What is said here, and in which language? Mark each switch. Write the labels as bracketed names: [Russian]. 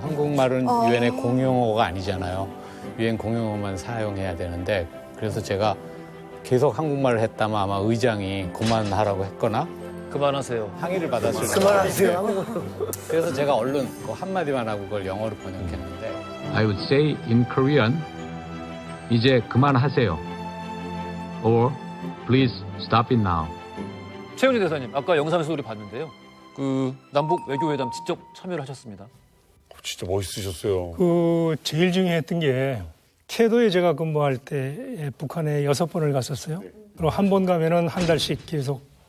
[Korean] 한국말은 유엔의 공용어가 아니잖아요. 유엔 공용어만 사용해야 되는데 그래서 제가 계속 한국말을 했다면 아마 의장이 그만하라고 했거나 그만하세요. 항의를 받았을 거예요. 그만하세요. 그래서 제가 얼른 그 한마디만 하고 그걸 영어로 번역했는데 [English] I would say in Korean [Korean] 이제 그만하세요. [English] Or please stop it now. [Korean] 최은희 대사님, 아까 영상에서 우리 봤는데요. 그 남북 외교회담 직접 참여를 하셨습니다. 진짜 멋있으셨어요. 제일 중요했던 게 캐도에 제가 근무할 때 북한에 6번을 갔었어요. 그리고 한 번 가면은 한 달씩 계속